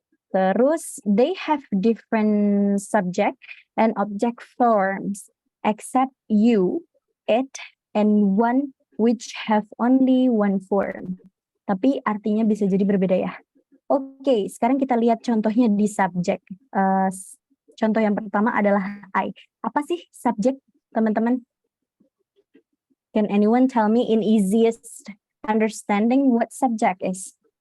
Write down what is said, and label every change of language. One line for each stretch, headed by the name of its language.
Indonesian: Terus
English: they have different subject and object forms except you, it, and one which have only one form.
Indonesian: Tapi artinya bisa jadi berbeda ya. Oke, sekarang kita lihat contohnya di subjek. Contoh yang pertama adalah I. Apa sih subjek, teman-teman?
English: Can anyone tell me in easiest understanding what subject is?